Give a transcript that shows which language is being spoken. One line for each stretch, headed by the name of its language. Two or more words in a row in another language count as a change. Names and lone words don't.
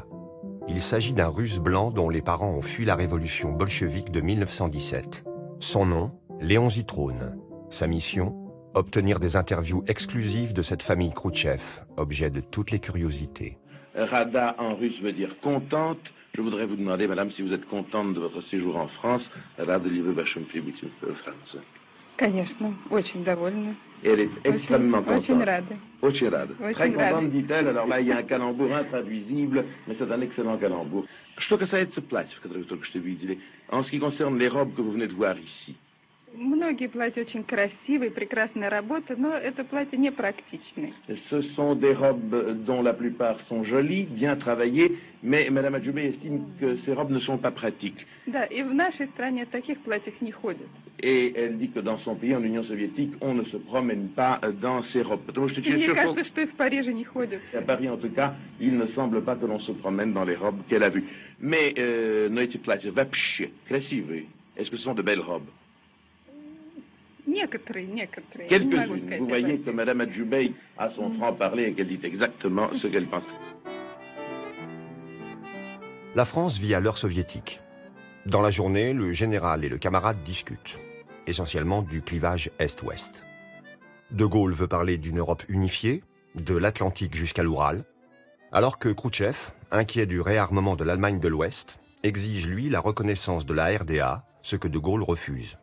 French: Il s'agit d'un Russe blanc dont les parents ont fui la révolution bolchevique de 1917. Son nom, Léon Zitrone. Sa mission, obtenir des interviews exclusives de cette famille Khrouchtchev, objet de toutes les curiosités. Rada en russe veut dire contente. Je voudrais vous demander, madame, si vous êtes contente de votre séjour en France.
Russian: Rada ли вы вашим прибытием в Францию? Конечно, очень довольна.
French: Elle est extrêmement contente.
Russian: Очень рада. Очень rada. Очень
French: Très
Russian: rada.
French: contente, dit-elle. Alors là, il y a un calembour intraduisible, mais c'est un excellent calembour.
Russian: Что касается платьев, которые вы только что видели,
French: en ce qui concerne les robes que vous venez de voir ici,
Russian: Многие платья очень красивые, прекрасная работа, но это платья не практичные.
French: ce sont des robes dont la plupart sont jolies, bien travaillées, mais Madame Adjoubey estime que ces robes ne sont pas pratiques.
Russian: Да, и в нашей стране в таких платьях не ходят.
French: Et elle dit que dans son pays, en Union soviétique, on ne se promène pas dans ces robes.
Russian: Потому что И мне через кажется, что и в Париже не ходят.
French: à Paris, en tout cas, il ne semble pas que l'on se promène dans les robes qu'elle a vues. Mais,
Russian: но эти платья вообще красивые.
French: Est-ce que ce sont de belles robes?
Russian: Некоторые, я не могу
French: Quelques-unes.
Russian: сказать.
French: Vous voyez que Madame Adjoubey a son franc-parler et qu'elle dit exactement ce qu'elle pense. La France vit à l'heure soviétique. Dans la journée, le général et le camarade discutent, essentiellement du clivage Est-Ouest. De Gaulle veut parler d'une Europe unifiée, de l'Atlantique jusqu'à l'Oural, alors que Khrouchtchev, inquiet du réarmement de l'Allemagne de l'Ouest, exige lui la reconnaissance de la RDA, ce que de Gaulle refuse.